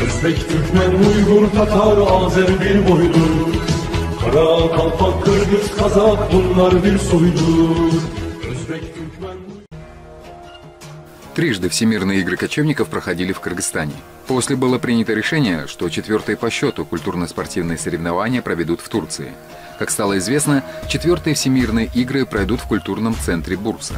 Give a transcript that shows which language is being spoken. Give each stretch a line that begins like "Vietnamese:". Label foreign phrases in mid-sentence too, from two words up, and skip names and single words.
Turkish: Özbek, Türkmen, Uygur, Tatar, Azer bir boydur. Kara, Kalpak, Kırgız, Kazak bunlar bir soydur. Özbek, Türkmen...
Russian: Трижды Всемирные игры кочевников проходили в Кыргызстане. После было принято решение, что четвертые по счету культурно-спортивные соревнования проведут в Турции. Как стало известно, четвертые Всемирные игры пройдут в культурном центре Бурса.